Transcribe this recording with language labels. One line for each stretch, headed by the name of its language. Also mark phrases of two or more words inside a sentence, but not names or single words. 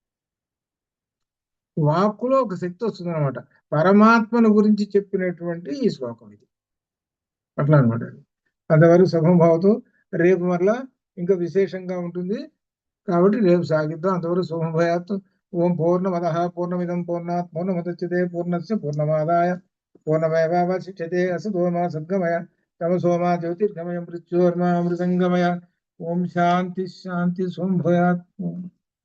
Telugu: వాక్కులో ఒక శక్తి వస్తుంది అనమాట. పరమాత్మను గురించి చెప్పినటువంటి ఈ శ్లోకం ఇది అట్లా అనమాట.
Sanskrit: అంతవరకు శుభం భవతు.
Telugu: రేపు మరలా ఇంకా విశేషంగా ఉంటుంది కాబట్టి రేపు సాగిద్దాం.
Sanskrit: అంతవరకు శుభం భయాత్. ఓం పూర్ణమద పూర్ణమిదం పూర్ణాత్ పూర్ణముదచ్యతే పూర్ణస్య పూర్ణమాదాయ పూర్ణమేవావశిష్యతే. అసతోమా సద్గమయ తమసోమా జ్యోతిర్గమయ మృత్యోర్మా అమృతంగమయ. ఓం శాంతి శాంతి శుభం భయాత్.